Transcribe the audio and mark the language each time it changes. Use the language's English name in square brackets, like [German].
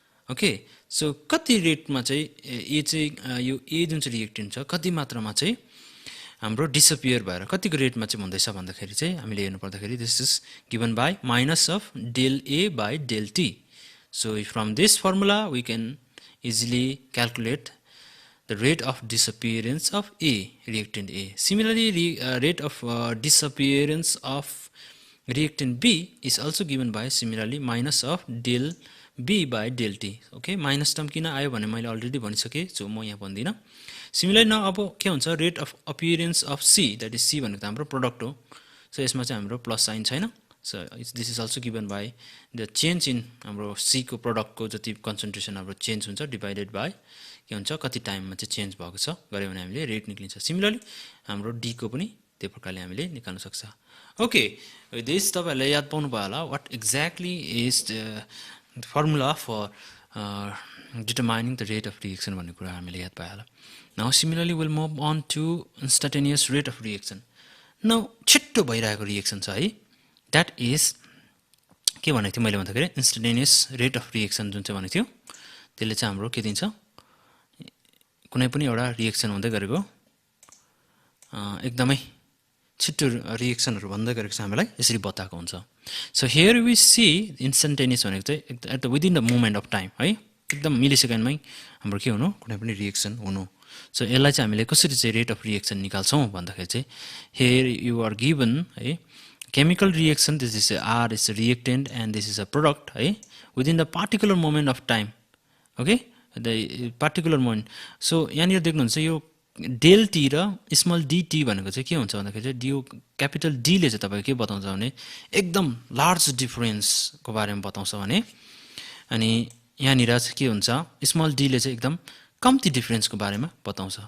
[Nepali] Okay so कति रेटमा चाहिँ ए चाहिँ यो ए जुन चाहिँ रिएक्टेन्ट छ कति मात्रामा चाहिँ हाम्रो डिसअपियर भएर कतिको रेटमा चाहिँ हुँदैछ भन्दाखेरि चाहिँ हामीले हेर्नु पर्दाखेरि [English] This is given by minus of del A by del T so from this formula we can easily calculate the rate of disappearance of A, reactant A. Similarly, rate of disappearance of reactant B is also given by similarly minus of del B by del T. [Nepali] Okay, minus term किन आयो भने मैले already भनिसकेँ so म यहाँ भन्दिनँ. [English] Similarly now [Nepali] अब के हुन्छ [English] rate of appearance of C, that is C [Nepali] भनेको त हाम्रो [English] product हो. [Nepali] So यसमा चाहिँ हाम्रो प्लस साइन छैन. [English] So this is also given by the change in [Nepali] हाम्रो C को product को जति concentration हाम्रो change हुन्छ divided by के हुन्छ कति टाइममा चाहिँ चेन्ज भएको छ गऱ्यो भने हामीले रेट निक्लिन्छ. सिमिलरली हाम्रो डी को पनि त्यो प्रकारले हामीले निकाल्न सक्छ. ओके दिस तपाईहरुले याद पाउनु भयो होला [English] what exactly is the formula for determining the rate of reaction [Nepali] भन्ने कुरा हामीले याद पायो होला. [English] Now similarly will move on to instantaneous rate of reaction. [Nepali] Now छिट्टो भइरहेको रिएक्सन छ है [English] that is [Nepali] के भनेको थियो मैले भन्दाखेरि इन्स्टन्टेनियस रेट अफ रिएक्सन जुन चाहिँ भनेको थियो त्यसले चाहिँ हाम्रो के दिन्छ कुनै पनि एउटा रिएक्सन हुँदै गरेको एकदमै छिट्टो रिएक्सनहरु भन्दै गरेको चाहिँ हामीलाई यसरी बताएको हुन्छ. [English] so here we see instantaneous [Nepali] भनेको चाहिँ [English] at the within the moment of time [Nepali] है एकदम मिलिसेकेन्डमै हाम्रो के हुनु कुनै पनि रिएक्सन हुनु. सो यसलाई चाहिँ हामीले कसरी चाहिँ रेट अफ रिएक्सन निकाल्छौं भन्दाखेरि चाहिँ [English] here you are given [Nepali] है [English] chemical reaction this is R is a reactant and this is a product [Nepali] है [English] within the particular moment of time. Okay the particular moment. [Nepali] So यहाँनिर देख्नुहुन्छ यो del T र small D T भनेको चाहिँ के हुन्छ भन्दाखेरि चाहिँ यो क्यापिटल डी ले चाहिँ तपाईको के बताउँछ भने एकदम लार्ज डिफरेन्स को बारेमा बताउँछ भने अनि यहाँनिर चाहिँ के हुन्छ स्मल डी ले चाहिँ एकदम कम्ती डिफरेन्स को बारेमा बताउँछ.